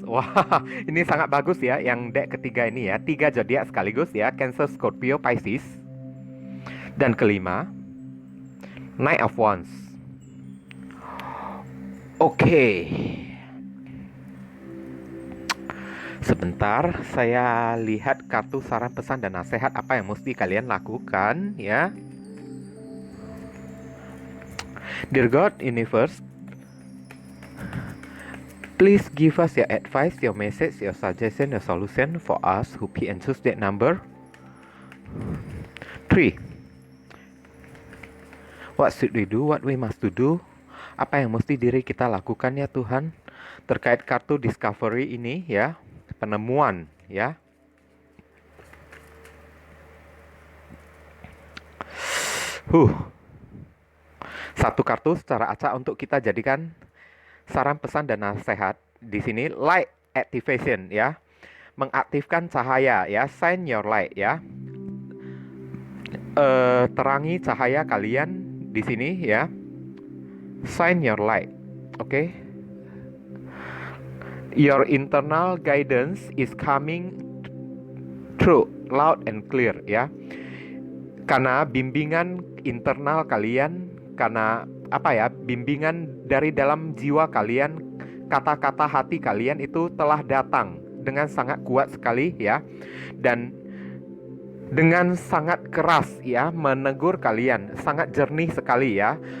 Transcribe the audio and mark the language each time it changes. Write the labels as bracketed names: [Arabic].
[Indonesian] Wah, ini sangat bagus ya yang deck ketiga ini ya. 3 zodiak sekaligus ya, Cancer, Scorpio, Pisces. Dan kelima, Knight of Wands. Oke. Sebentar, saya lihat kartu saran, pesan, dan nasihat apa yang mesti kalian lakukan ya. [English] Dear God Universe, please give us your advice, your message, your suggestion, your solution for us who pick and choose that number 3. What should we do? What we must to do? [Indonesian] Apa yang mesti diri kita lakukan ya Tuhan terkait kartu Discovery ini ya, penemuan ya. Satu kartu secara acak untuk kita jadikan saran, pesan, dan nasihat. Di sini light activation ya, mengaktifkan cahaya ya, [English] shine your light [Indonesian] ya. Terangi cahaya kalian di sini ya. [English] Shine your light. Okay? Your internal guidance is coming through loud and clear, ya. [Indonesian] Karena bimbingan internal kalian, karena apa ya? Bimbingan dari dalam jiwa kalian, kata-kata hati kalian itu telah datang dengan sangat kuat sekali, ya. Dan dengan sangat keras, ya, menegur kalian, sangat jernih sekali, ya.